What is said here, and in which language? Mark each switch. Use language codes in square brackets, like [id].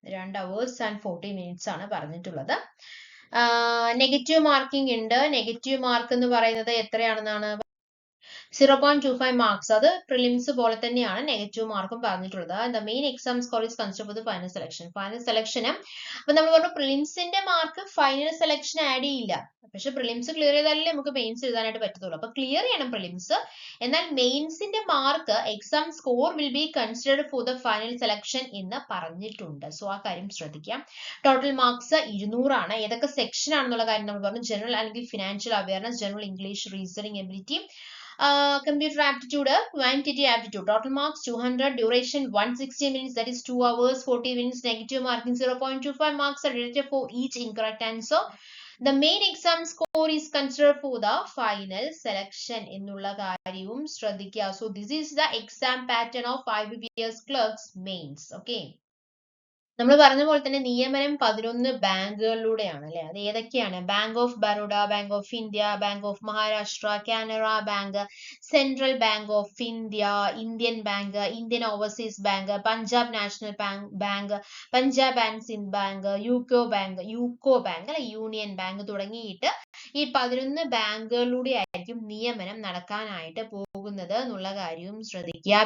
[en] 2 hours and 40 minutes [ml] ആണ് പറഞ്ഞിട്ടുള്ളത്. Negative marking ഉണ്ട്. നെഗറ്റീവ് മാർക്ക് എന്ന് പറയുന്നത് എത്രയാണെന്നാണ് 0.25 മാർക്സ്. അത് പ്രിലിംസ് പോലെ തന്നെയാണ് നെഗറ്റീവ് മാർക്കും പറഞ്ഞിട്ടുള്ളത്. [en] The main exam score is consider for the final selection. [ml] Final സെലക്ഷന് അപ്പൊ നമ്മൾ പറഞ്ഞു പ്രിലിംസിന്റെ മാർക്ക് ഫൈനൽ സെലക്ഷൻ ആഡ് ചെയ്യില്ല. പക്ഷെ പ്രിലിംസ് ക്ലിയർ ചെയ്താലേ നമുക്ക് മെയിൻസ് എഴുതാനായിട്ട് പറ്റത്തുള്ളൂ. അപ്പൊ ക്ലിയർ ചെയ്യണം പ്രിലിംസ്. എന്നാൽ മെയിൻസിന്റെ mark [en] exam score will be considered for the final selection [ml] എന്ന് പറഞ്ഞിട്ടുണ്ട്. സോ ആ കാര്യം ശ്രദ്ധിക്കാം. ടോട്ടൽ മാർക്സ് 200 ആണ്. ഏതൊക്കെ സെക്ഷൻ ആണെന്നുള്ള കാര്യം നമ്മൾ പറഞ്ഞു. [en] General അല്ലെങ്കിൽ financial awareness, general English, reasoning ability, computer aptitude, quantity aptitude. Total marks 200, duration 160 minutes, that is 2 hours 40 minutes. Negative marking 0.25 marks are deducted for each incorrect answer. The main exam score is considered for the final selection [ml] എന്നുള്ള കാര്യവും ശ്രദ്ധിക്കുക. [en] So this is the exam pattern of IBPS clerks mains. Okay. [ml] നമ്മൾ പറഞ്ഞ പോലെ തന്നെ നിയമനം 11 ബാങ്കുകളിലൂടെയാണ് അല്ലെ. അത് ഏതൊക്കെയാണ്? Bank of Baroda, bank of India, bank of Maharashtra, Canara bank, central bank of India, Indian bank, Indian overseas bank, Punjab national bank, Punjab and Sindh bank, UCO bank അല്ലെ, union bank തുടങ്ങിയിട്ട് ഈ 11 ബാങ്കുകളിലൂടെ ആയിരിക്കും നിയമനം നടക്കാനായിട്ട് പോകുന്നത് എന്നുള്ള കാര്യവും ശ്രദ്ധിക്കുക.